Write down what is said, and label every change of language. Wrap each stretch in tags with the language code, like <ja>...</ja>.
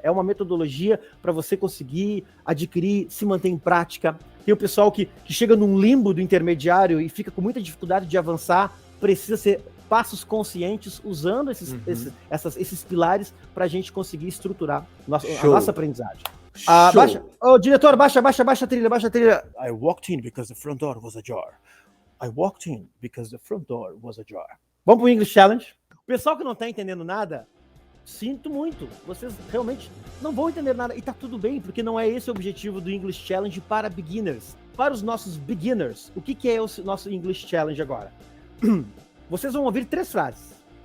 <pt>É uma metodologia para você conseguir adquirir, se manter em prática. Tem o pessoal que chega num limbo do intermediário e fica com muita dificuldade de avançar. Precisa ser passos conscientes, usando esses pilares para a gente conseguir estruturar a nossa aprendizagem. Diretor, baixa a trilha.</pt> <en>I walked in because the front door was ajar. I walked in because the front door was ajar.</en> <pt>Vamos pro English Challenge. O pessoal que não tá entendendo nada, sinto muito. Vocês realmente não vão entender nada. E tá tudo bem, porque não é esse o objetivo do English Challenge para beginners. Para os nossos beginners, o que é o nosso English Challenge agora? Vocês vão ouvir 3 frases.</pt>